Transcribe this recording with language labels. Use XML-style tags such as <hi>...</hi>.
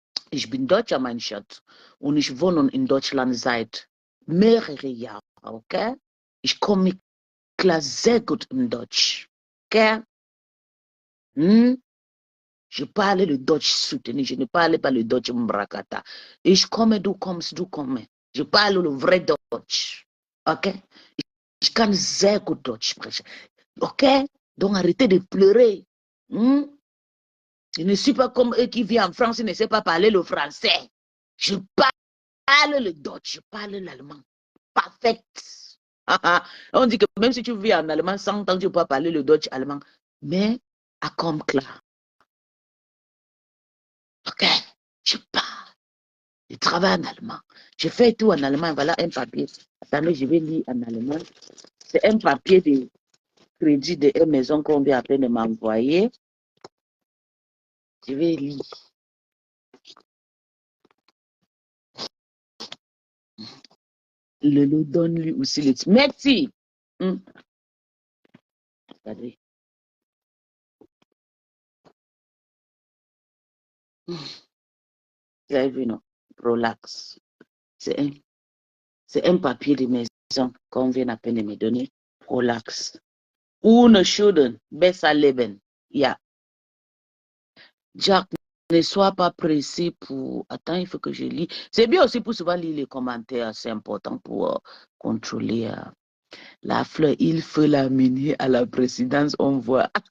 <de>Ich bin Deutscher, mein Schatz. Und ich wohne in Deutschland seit mehreren Jahren, okay? Ich komme klar sehr gut in Deutsch, okay?</de> <fr>Je parle le Deutsch soutenu, je ne parle pas le Deutsch mbrakata.</fr> <de>Ich komme, du kommst, du kommst.</de> <fr>Je parle le vrai Deutsch, okay?</fr> <de>Ich kann sehr gut Deutsch sprechen, okay?</de> <fr>Donc arrêtez de pleurer. Je ne suis pas comme eux qui vivent en France et ne savent pas parler le français. Je parle le Deutsch, je parle l'allemand. Parfait. On dit que même si tu vis en allemand, 100 ans, tu ne peux pas parler le Deutsch allemand. Mais, à comme clair. Ok, je parle. Je travaille en allemand. Je fais tout en allemand. Voilà un papier. Attendez, je vais lire en allemand. C'est un papier de crédit de une maison qu'on vient à peine de m'envoyer. Je vais lire. Le loup donne lui aussi le... Merci. Regardez. Vous avez vu, non? Prolax. C'est un papier de maison qu'on vient à peine de me donner. Prolax.</fr> <de>Ohne Schulden, besser leben. Ja.</de> <fr>Jack, ne sois pas pressé pour... Attends, il faut que je lis. C'est bien aussi pour souvent lire les commentaires. C'est important pour contrôler la fleur. Il faut l'amener à la présidence. On voit.</fr>